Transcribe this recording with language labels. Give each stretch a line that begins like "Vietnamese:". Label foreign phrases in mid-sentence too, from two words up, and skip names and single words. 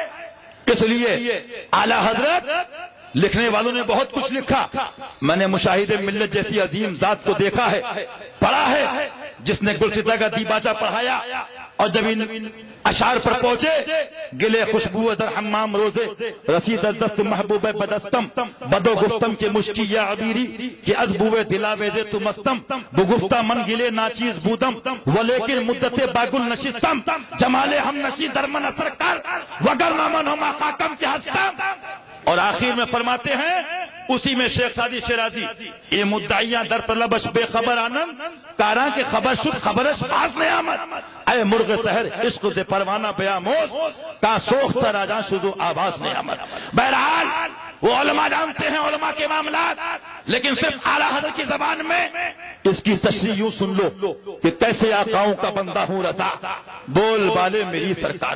Urdu: اس لیے اعلیٰ حضرت لکھنے والوں نے بہت کچھ لکھا، میں نے مشاہد ملت جیسی عظیم ذات کو دیکھا ہے، پڑھا ہے، جس نے گلستہ کا دیباچہ پڑھایا، اور جب ان اشعار پر پہنچے،
Persian: گلے خوشبو در حمام روزے، رسید از دست محبوب بدستم، بدو گفتم کے مشکی یا عبیری، کہ از بوے دلاویزے تو مستم، بگفتہ من گلے ناچیز بودم، ولیکن مدت باگل نشستم، جمال ہم نشی درمن اثر کر، وگر نامن ہما خاکم کے ہستم۔
Urdu: اور آخر میں فرماتے ہیں، اسی میں شیخ سعدی شیرازی،
Persian: یہ مدعیاں در طلبش بے خبر آنند، کاراں کے خبر شد خبرش باز نیامد، اے مرغ سحر عشق سے پروانہ بیاموز، کہاں سوختہ راجاں شدو آواز نیامد۔
Urdu: بہرحال وہ علماء جانتے ہیں علماء کے معاملات، لیکن صرف اعلیٰ حضرت کی زبان میں اس کی تشریح یوں سن لو کہ کیسے آقاؤں کا بندہ ہوں رضا، بول بالے میری سرکاروں۔